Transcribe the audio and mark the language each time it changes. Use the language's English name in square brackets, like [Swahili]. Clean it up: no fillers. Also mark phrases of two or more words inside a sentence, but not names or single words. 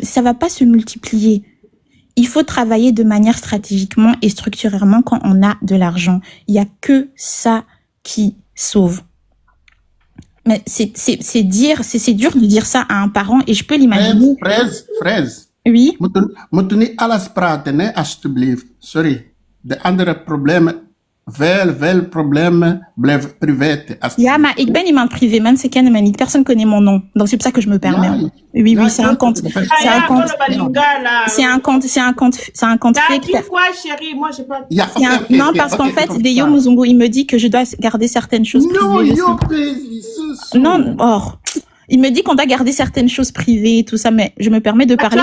[French] Ça va pas se multiplier. Il faut travailler de manière stratégiquement et structurellement quand on a de l'argent. Il y a que ça qui sauve. Mais c'est dur de dire ça à un parent et je peux l'imaginer. Fraise. Oui. [Dutch] Moet u niet alles praten, hè, alsjeblieft. Sorry. De andere problemen, veel problemen blijven privé. Ja, maar ik ben iemand privé. Mensen kennen me niet. [French] Personne connaît mon nom. Donc c'est pour ça que je me permets. [Dutch] Ja, [French] Oui, [Dutch] ja, [French] c'est un compte. C'est un compte. C'est un compte fake. T'as dit quoi, chérie? Moi, j'ai pas... [Dutch] Ja, [French] Non, parce qu'en fait, Deyo Muzungu, il me dit que je dois garder certaines choses Non, privées. yo, Non, il me dit qu'on doit garder certaines choses privées et tout ça, mais je me permets de parler.